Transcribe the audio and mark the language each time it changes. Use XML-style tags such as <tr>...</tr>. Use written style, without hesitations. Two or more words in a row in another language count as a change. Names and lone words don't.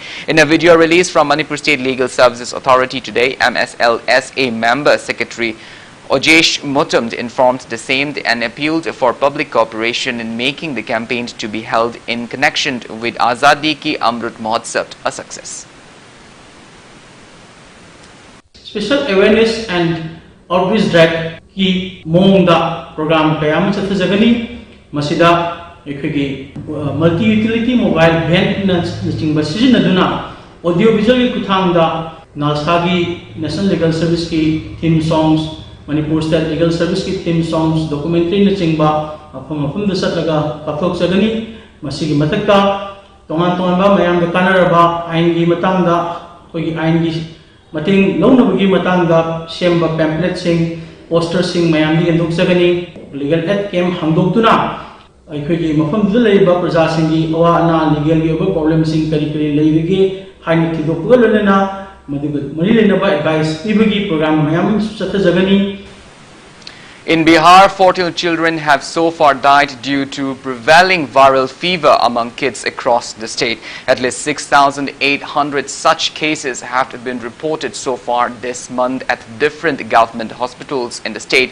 <en>In a video release from Manipur State Legal Services Authority today, MSLSA Member Secretary Ojesh Mutumd informed the same and appealed for public cooperation in making the campaign to be held in connection with Azadi Ki Amrut Mahotsav a success. Special awareness and outreach drive</en> <mni>ki mongda program kayam chathajagani masida ekhigi</mni> <en>multi utility mobile van</en> <mni>na chingba sijinaduna</mni> <en>audio visual</en> <mni>kuthangda nalsagi National Legal Service ki</mni> <en>theme songs</en> <mni>Manipur State Legal Service ki</mni> <en>theme songs</en> <mni>documentary na chingba mafum da satlaga kathok sagani masigi matakta tongan ba mayam da kanaraba ain gi matangda koi ain gi mating lounabagi matangda semba pamphlet sing poster sing mayam gi enduk sagani</mni> <en>legal aid camp</en> <mni>hangdoktuna akhoi mafum da leiba praja singi awa ana legal gi problem sing kari kari leibege haini thidokgalana</mni> <en>In Bihar, 14 children have so far died due to prevailing viral fever among kids across the state. At least 6,800 such cases have been reported so far this month at different government hospitals in the state.</en>